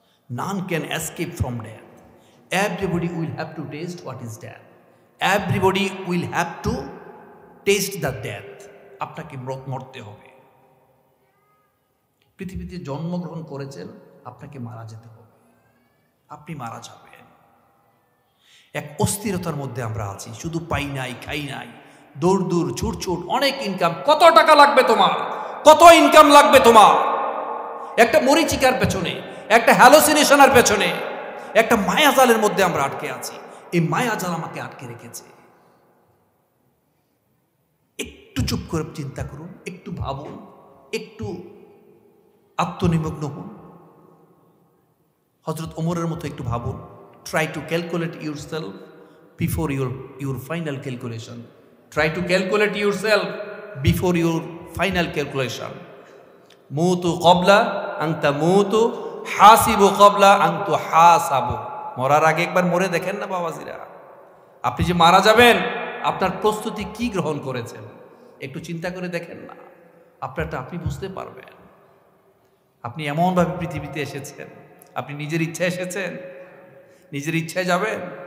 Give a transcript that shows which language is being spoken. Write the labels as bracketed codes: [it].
[en] None can escape from death. Everybody will have to taste what is death. Everybody will have to taste the death. [bn] আপনাকে মরতে হবে। পৃথিবীতে জন্মগ্রহণ করেছেন, আপনাকে মারা যেতে হবে। আপনি মারা যাবেন। এক অস্থিরতার মধ্যে আমরা আছি, শুধু পাই নাই খাই নাই, দৌড় দূর ছুট ছুট, অনেক ইনকাম। কত টাকা লাগবে তোমার? কত ইনকাম লাগবে তোমার? একটা মরিচিকার পেছনে, একটা হ্যালোসিনেশনের পেছনে, একটা মায়াজালের মধ্যে আমরা আটকে আছি। এই মায়াজাল আমাকে আটকে রেখেছে। একটু চুপ করে চিন্তা করুন, একটু ভাবুন, একটু আত্মনিমগ্ন হন। হযরত ওমরের মতো একটু ভাবুন। [en] Try to calculate yourself before your final calculation. Try to calculate yourself before your final calculation. [ar] মুতু ক্বাবলা আন তামুতু, হাসিবু ক্বাবলা আন তুহাসাবু। [bn] মরার আগে একবার মরে দেখেন না বাবাজিরা। আপনি যে মারা যাবেন, আপনার প্রস্তুতি কি গ্রহণ করেছেন একটু চিন্তা করে দেখেন না। আপনারটা আপনি বুঝতে পারবেন। আপনি এমনভাবে পৃথিবীতে এসেছেন, আপনি নিজের ইচ্ছায় এসেছেন, নিজের ইচ্ছায় যাবেন।